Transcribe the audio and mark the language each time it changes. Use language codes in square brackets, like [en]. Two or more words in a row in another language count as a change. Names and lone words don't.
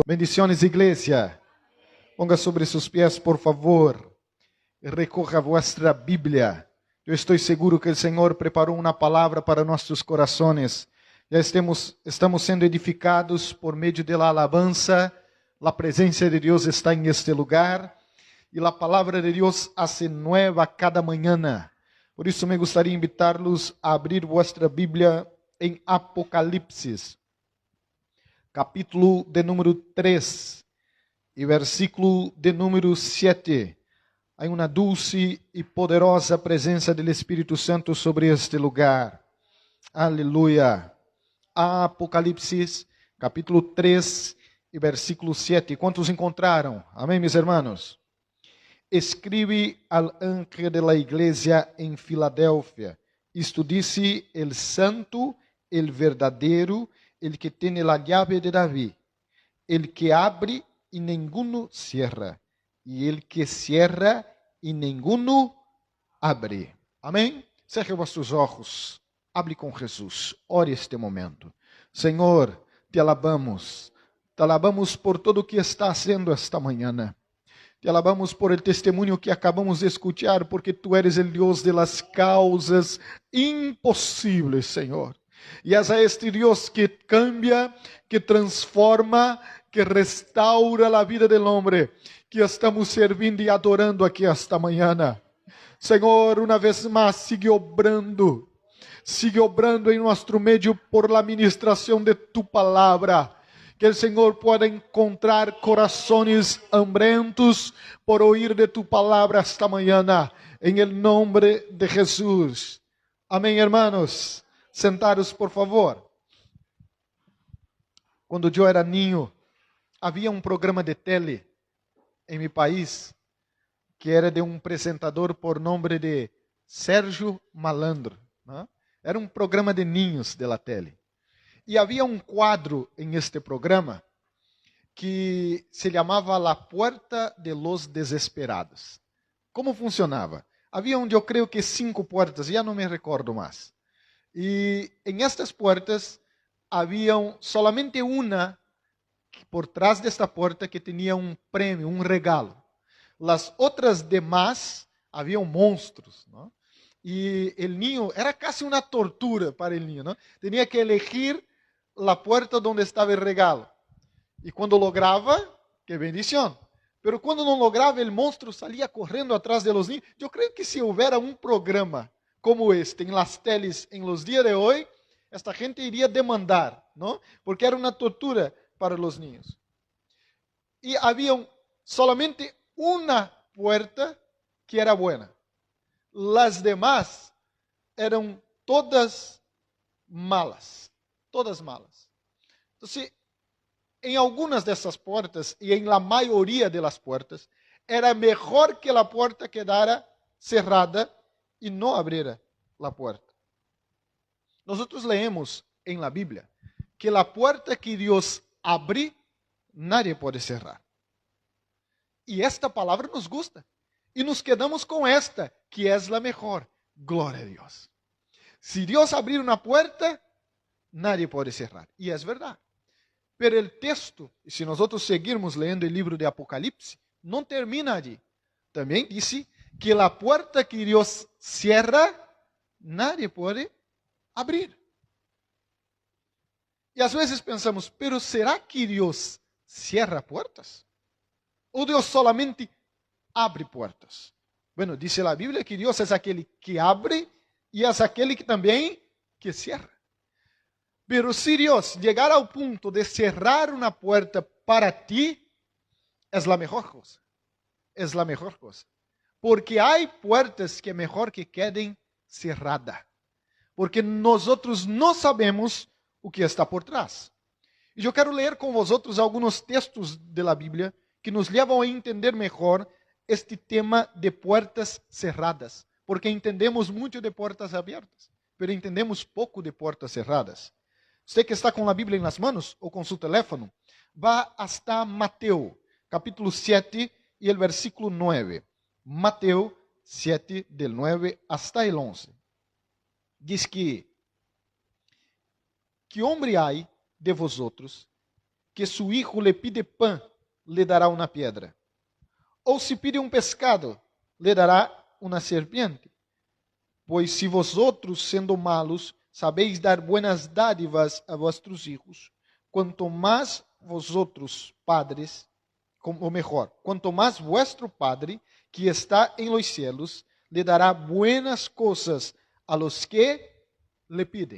[es] Bendiciones, iglesia. Ponga sobre sus pies, por favor. Recoja vuestra Bíblia. [pt] Eu estou seguro que o Senhor preparou uma palavra para nossos corações. Já estamos sendo edificados por meio da alabança. A presença de Deus está em este lugar. E a palavra de Deus [es] hace nueva [pt] cada manhã. Por isso, me gostaria de invitar-los a abrir vuestra Bíblia em Apocalipse, capítulo de número 3 e versículo de número 7. Há uma dulce e poderosa presença do Espírito Santo sobre este lugar. Aleluia. Apocalipse, capítulo 3 e versículo 7. Quantos encontraram? Amém, meus irmãos? [es] Escribe al ángel de la iglesia em Filadélfia. [pt] Isto disse [es] el santo, el verdadeiro, el que tiene la llave de David, el que abre y ninguno cierra, y el que cierra y ninguno abre. [pt] Amém? Cerre vossos olhos, hable com Jesus, ore este momento. Senhor, [es] te alabamos [pt] por tudo o que está sendo esta manhã. [es] Te alabamos por el testemunho que acabamos de escuchar, porque tu eres el Dios de las causas imposibles, [pt] Senhor. E és a este Deus que cambia, que transforma, que restaura a vida do homem, que estamos servindo e adorando aqui esta manhã. Senhor, uma vez mais, [es] sigue obrando [pt] em nosso meio [es] por la [pt] ministração de tu palavra. Que o Senhor pueda encontrar corações hambrientos por ouvir de tu palavra esta manhã, em el nome de Jesus. [es] Amém, hermanos. Sentados, por favor. [pt] Quando eu era niño, havia um programa de tele em meu país que era de um apresentador por nome de Sérgio Malandro, né? Era um programa de niños [es] de la tele. [pt] E havia um quadro em este programa que se chamava La Puerta de los Desesperados. Como funcionava? Havia eu creio que 5 portas, já não me recordo mais. E em estas portas havia solamente uma por trás desta porta que tinha um prêmio, um regalo. As outras demais haviam monstros, não? E o niño era quase uma tortura para o niño, não? Tinha que elegir a porta onde estava o regalo. E quando lograva, que bendição. Pero quando não lograva, o monstro saía correndo atrás [es] de los niños. [pt] Eu creio que se houvera um programa como este em [es] las teles [pt] em [es] los dias [pt] de hoje, esta gente iria demandar, não? Porque era uma tortura para os niños. E havia solamente uma porta que era buena. [es] Las demás eram todas malas. Todas malas. [pt] Então, em algumas dessas portas, e em la maioria das portas, era melhor que a porta [es] quedara cerrada [pt] e não abriera a porta. Nós leemos em la Bíblia que a porta que Deus abre, nadie pode cerrar. E esta palavra [es] nos gusta. [pt] E [es] nos quedamos [pt] com esta, que é a melhor. Glória a Deus. Se Deus abrir uma porta, nadie pode cerrar. E é verdade. Pero o texto, se nós seguirmos lendo o livro de Apocalipse, não termina ali. Também disse que a porta que Deus cierra, nadie pode abrir. E às vezes pensamos, pero será que Deus cierra portas? Ou Deus solamente abre portas? [es] Bueno, dice [pt] a Bíblia que Deus é aquele que abre e é aquele que também que cierra. [es] Pero si Dios llegar [pt] ao punto de cerrar uma porta para ti, é a melhor coisa. É a melhor coisa. Porque há portas que é melhor que [es] quedem cerradas. [pt] Porque nós não sabemos o que está por trás. E eu quero ler com vosotros alguns textos da Bíblia que nos levam a entender melhor este tema de portas cerradas. Porque entendemos muito de portas abertas, mas entendemos pouco de portas cerradas. Você que está com a Bíblia nas mãos ou com seu teléfono, vá hasta Mateus, capítulo 7 e o versículo 9. Mateus 7, [es] del 9 hasta el 11. [pt] Diz que homem há [es] de vosotros que su hijo le pide pan, le dará una piedra? ¿O si pide un pescado, le dará una serpiente? Pois si vosotros, siendo malos, sabéis dar buenas dádivas a vuestros hijos, cuanto más vosotros, padres, o mejor, cuanto más vuestro Padre, que está en los cielos, le dará buenas cosas a los que le piden.